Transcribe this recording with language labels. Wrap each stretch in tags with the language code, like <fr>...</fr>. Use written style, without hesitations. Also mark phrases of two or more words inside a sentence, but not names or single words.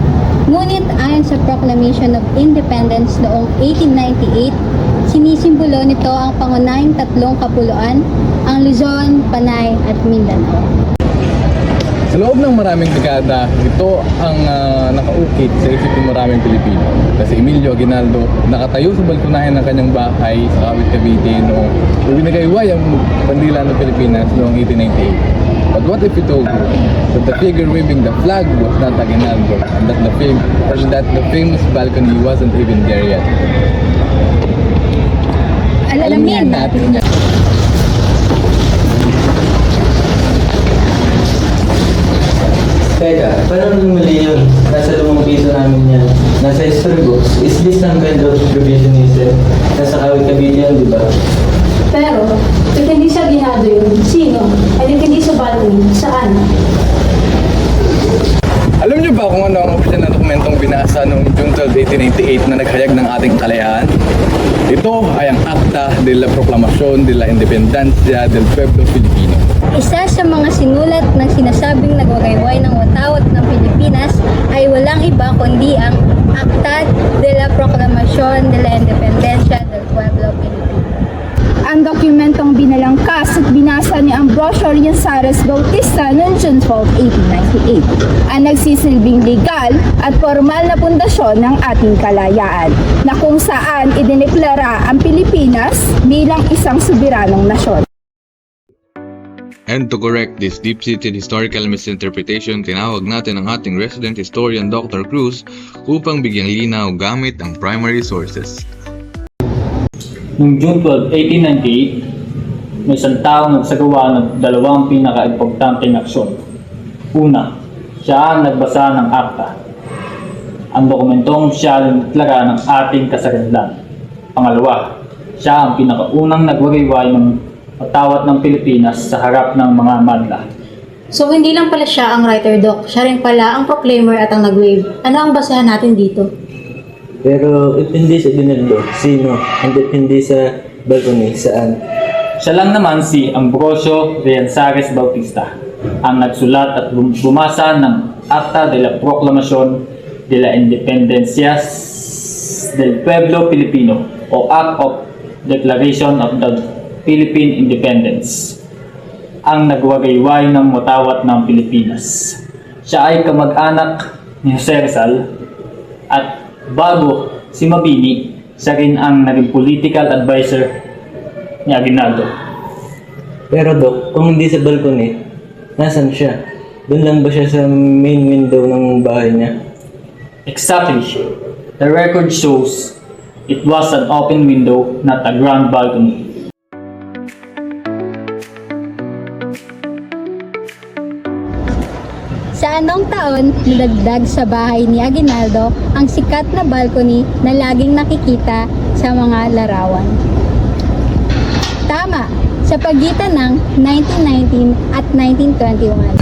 <tl>Ngunit ayon sa Proclamation of Independence noong 1898, sinisimbolo nito ang pangunahing tatlong kapuluan, ang Luzon, Panay at Mindanao. Sa loob ng maraming dekada, ito ang nakaukit sa isip ng maraming Pilipino. Kasi Emilio Aguinaldo nakatayo sa balkonahe ng kanyang bahay sa Kawit, Cavite noong binagayway ang bandila ng Pilipinas noong 1898.</tl> <en>But what if we told you that the figure waving the flag was not Aguinaldo and that the famous balcony wasn't even there yet?</en> <tl>Alalamin natin. Teka, paano muli yun? Nasa 5 piso namin yan. Nasa</tl> <en>history books. Is this some kind of revisionism?</en> <tl>Nasa Kawit Cavite yan, di ba? Pero, kung hindi siya ginado yun, sino? Ay hindi siya balcony, saan? Alam niyo ba kung ano ang opisyal na dokumentong binasa noong June 12, 1898 na naghayag ng ating kalayaan? Ito ay ang Acta de la Proclamación de la Independencia del Pueblo Filipino. Isa sa mga sinulat ng sinasabing nagwagayway ng watawat ng Pilipinas ay walang iba kundi ang Acta de la Proclamación de la Independencia del Pueblo Filipino. Ang dokumentong binalangkas at binasa ni Ambrosio Rianzares Bautista noong June 12, 1898 ang nagsisilbing legal at formal na pundasyon ng ating kalayaan na kung saan idineklara ang Pilipinas bilang isang soberanong nasyon.</tl> <en>And to correct this deep-seated historical misinterpretation,</en> <tl>tinawag natin ang ating</tl> <en>resident historian</en> <tl>Dr. Cruz upang bigyang linaw gamit ang</tl> <en>primary sources.</en> <tl>Noong June 12, 1898, may isang taong nagsagawa ng dalawang pinaka-importanteng aksyon. Una, siya ang nagbasa ng akta. Ang dokumentong siya ang nagdeklara ng ating kasarinlan. Pangalawa, siya ang pinakaunang nagwagayway ng watawat ng Pilipinas sa harap ng mga madla. So, hindi lang pala siya ang writer, Doc. Siya rin pala ang proclaimer at ang nag-wave. Ano ang basehan natin dito? Pero if hindi sa Aguinaldo, sino?</tl> <en>And if</en> <tl>hindi sa balcony, saan? Siya lang naman si Ambrosio Rianzares Bautista, ang nagsulat at bumasa ng Acta de la Proclamación de la Independencia del Pueblo Filipino o Act of Declaration of the Philippine Independence, ang nagwagayway ng watawat ng Pilipinas. Siya ay kamag-anak ni Jose Rizal at bago si Mabini, siya rin ang naging</tl> <en>political advisor</en> <tl>ni Aguinaldo. Pero Dok, kung hindi sa balcony, nasan siya? Doon lang ba siya sa</tl> <en>main window</en> <tl>ng bahay niya?</tl> <en>Exactly. The record shows it was an open window, not a grand balcony.</en> <tl>Sa anong taon nilagdag sa bahay ni Aguinaldo ang sikat na balcony na laging nakikita sa mga larawan? Tama, sa pagitan ng 1919 at 1921.</tl>